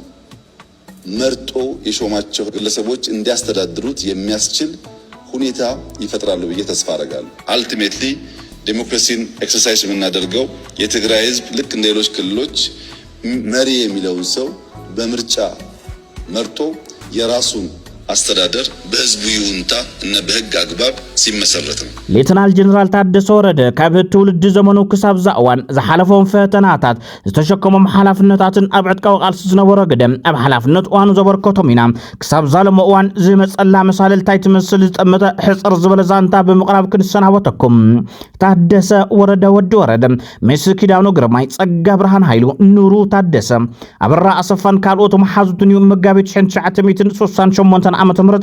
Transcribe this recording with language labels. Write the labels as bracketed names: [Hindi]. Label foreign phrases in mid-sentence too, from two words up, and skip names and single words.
[Amharic] መርጦ የሾማቸው ግለሰቦች እንዲያስተዳድሩት የሚያስችል ሁኔታ ይፈጥራሉ ብዬ ተስፋ አደርጋለሁ። አልቲሜትሊ ዴሞክራሲን ኤክሰርሳይዝ የምናደርገው የትግራይ ህዝብ ልክ እንደ ሌሎች ክልሎች መሪ የሚለውን ሰው በምርጫ መርጦ የራሱን አስተዳደር በህዝቡ ይሁንታ እና በህግ አግባብ ሲመሰረት ነው። [Tigrinya] ሌተናል ጀነራል ታደሰ ወረደ ካብ ትውልድ ዘመኑ ክሳብ ዛእዋን ዝሓለፎም ፈተናታት ዝተሸከሞም ሓላፍነታትን ኣብ ዕጥቃዊ ቃልሲ ዝነበረ ግደም ኣብ ሓላፍነት እዋኑ ዘበርከቶም ኢና ክሳብ ዛለሞ እዋን ዝመፀላ መሳልልታይ ትመስል ዝጠመተ ሕፅር ዝበለ ዛንታ ብምቕራብ ክንሰናበተኩም። ታደሰ ወረደ ወዲ ወረደ ሜስ ኪዳኑ ግርማይ ጸጋ ብርሃን ሃይሉ ኑሩ ታደሰ አበራ አሰፋን ካልኦቶም ሓዙትን መጋቢት 1938 ዓመተ ምህረት